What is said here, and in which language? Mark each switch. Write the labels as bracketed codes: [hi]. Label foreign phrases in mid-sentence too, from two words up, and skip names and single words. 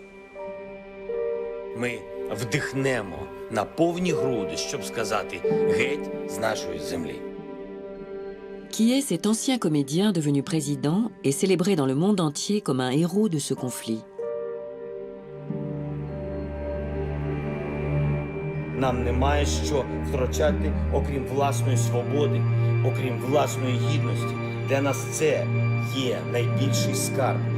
[uk] Ми вдихнемо на повні груди, щоб сказати «геть з нашої землі». [fr] Qui est cet ancien comédien devenu président et célébré dans le monde entier comme un héros de ce conflit? [uk] Нам немає що втрачати, окрім власної свободи, окрім власної гідності. Для нас це є найбільший скарб.